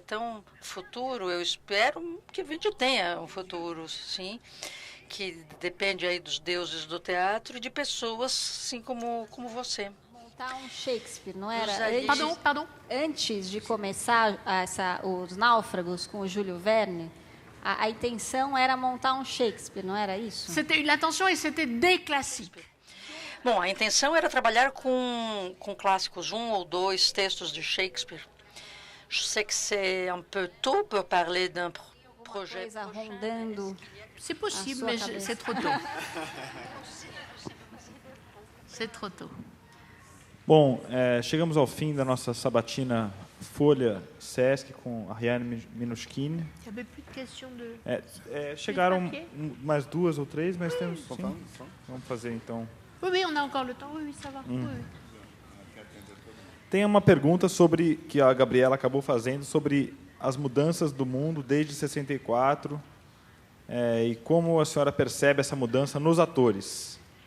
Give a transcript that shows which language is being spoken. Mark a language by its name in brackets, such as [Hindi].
[Portuguese] Então, futuro, eu espero que a gente tenha um futuro, sim, que depende aí dos deuses do teatro e de pessoas, assim como você. Montar um Shakespeare, não era? [French] Pardon. [Portuguese] Antes de começar os Náufragos com o Júlio Verne, a intenção era montar um Shakespeare, não era isso? [French] L'intention, c'était des classiques. [Portuguese] Bom, a intenção era trabalhar com clássicos, 1 ou 2 textos de Shakespeare. [French] Je sais que c'est un peu tôt pour parler d'un projet. [Portuguese] Coisa rondando. [French] C'est possible, mais c'est trop tôt. C'est trop tôt. [Portuguese] Bom, chegamos ao fim da nossa sabatina Folha Sesc com Ariane Minuschini. [French] Il y avait plus de questions de... [Portuguese] Chegaram mais 2 ou 3, mas temos... Sim. Vamos fazer, então. [French] Oui, on a encore le temps. Oui, ça va. Oui. [Portuguese] Tem uma pergunta sobre que a Gabriela acabou fazendo sobre as mudanças do mundo desde 64 e como a senhora percebe essa mudança nos atores.